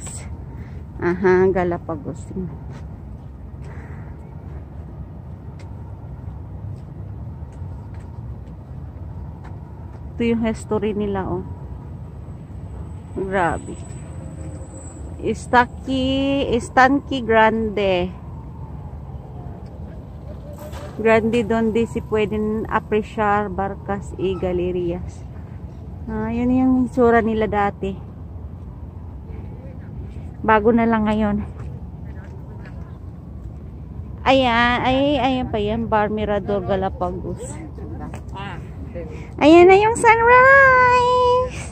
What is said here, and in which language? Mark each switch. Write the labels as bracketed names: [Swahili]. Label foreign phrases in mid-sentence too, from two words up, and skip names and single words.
[Filipino] Aha, Galapagos. Ito yung history nila, oh. Grabe. Estanque Grande. [Spanish] Grande donde si pueden apreciar barcas y galerías. [Filipino] Yun yung isura nila dati. Bago na lang ngayon. Ayan pa yan. Bar Mirador Galapagos. Ayan na yung sunrise.